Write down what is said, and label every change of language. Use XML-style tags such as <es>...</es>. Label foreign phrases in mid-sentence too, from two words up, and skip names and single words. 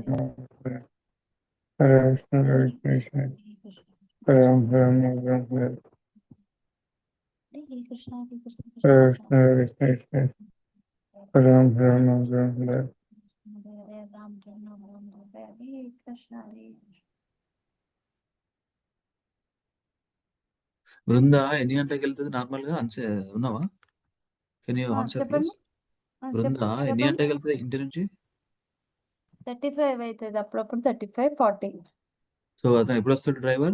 <sa>Hare Hare Krishna, Hare Krishna, Ram Hare Krishna, Hare Krishna, Krishna Hare Krishna, Krishna, Hare Krishna, Ram Hare Hare Ram, Ram Ram, Hare Krishna, Hare</sa> <te>బృంద ఎన్ని గంటలకు వెళ్తుంది నార్మల్గా ఉన్నావా?</te> <en>Can you answer please?</en> <te>చెప్పండి బృంద ఎన్ని చెప్పండి గంటలకు వెళ్తుంది ఇంటి నుంచి? 35 అవుతుంది అప్పుడప్పుడు 35, 40. సో అతను ఎప్పుడు వస్తాడు డ్రైవర్?</te>